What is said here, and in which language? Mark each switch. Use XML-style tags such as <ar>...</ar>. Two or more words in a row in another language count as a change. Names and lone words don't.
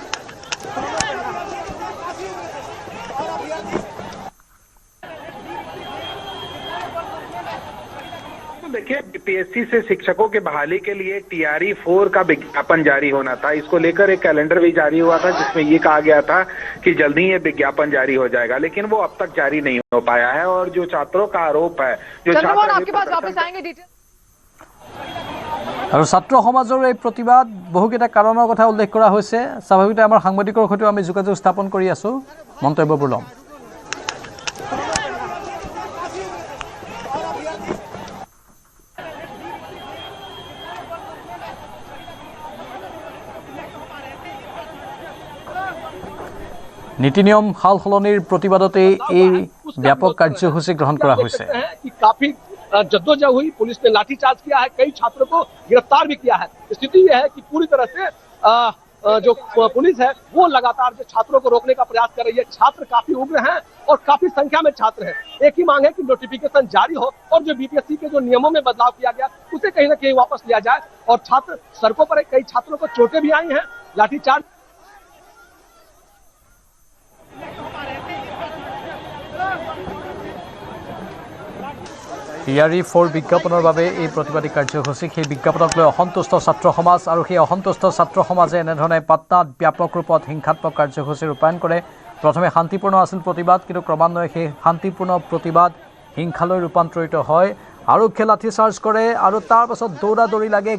<hi>देखिए, बीपीएससी से शिक्षकों के बहाली के लिए TRE 4 का विज्ञापन जारी होना था। इसको लेकर एक कैलेंडर भी जारी हुआ था जिसमें ये कहा गया था कि जल्दी ये विज्ञापन जारी हो जाएगा, लेकिन वो अब तक जारी नहीं हो पाया है। और जो छात्रों का आरोप है, जो छात्र आपके पास वापस आएंगे डिटेल।</hi> <as>আৰু ছাত্ৰ সমাজৰ এই প্ৰতিবাদ বহুকেইটা কাৰণৰ কথা উল্লেখ কৰা হৈছে। স্বাভাৱিকতে আমাৰ সাংবাদিকৰ সৈতে আমি যোগাযোগ স্থাপন কৰি আছোঁ। মন্তব্যবোৰ ল'ম। নীতি নিয়ম সাল সলনিৰ প্ৰতিবাদতেই এই ব্যাপক কাৰ্যসূচী গ্ৰহণ কৰা হৈছে।</as> <hi>काफी जद्दोजहद हुई, पुलिस ने लाठीचार्ज किया है, कई छात्रों को गिरफ्तार भी किया है। स्थिति यह है कि पूरी तरह से जो पुलिस है वो लगातार जो छात्रों को रोकने का प्रयास कर रही है। छात्र काफी उग्र हैं और काफी संख्या में छात्र हैं। एक ही मांग है कि नोटिफिकेशन जारी हो और जो बीपीएससी के जो नियमों में बदलाव किया गया उसे कहीं ना कहीं वापस लिया जाए। और छात्र सड़कों पर कई छात्रों को चोटें भी आई हैं, लाठीचार्ज।</hi> <as>TRE-4 বিজ্ঞাপনৰ বাবে এই প্ৰতিবাদী কাৰ্যসূচী সেই বিজ্ঞাপনক লৈ অসন্তুষ্ট ছাত্ৰ সমাজ আৰু সেই অসন্তুষ্ট ছাত্ৰ সমাজে এনেধৰণে পাটনাত ব্যাপক ৰূপত হিংসাত্মক কাৰ্যসূচী ৰূপায়ণ কৰে। প্ৰথমে শান্তিপূৰ্ণ আছিল প্ৰতিবাদ, কিন্তু ক্ৰমান্বয়ে সেই শান্তিপূৰ্ণ প্ৰতিবাদ হিংসালৈ ৰূপান্তৰিত হয়। আৰক্ষীয়ে লাঠিচাৰ্জ কৰে আৰু তাৰ পাছত দৌৰা দৌৰি লাগে।</as>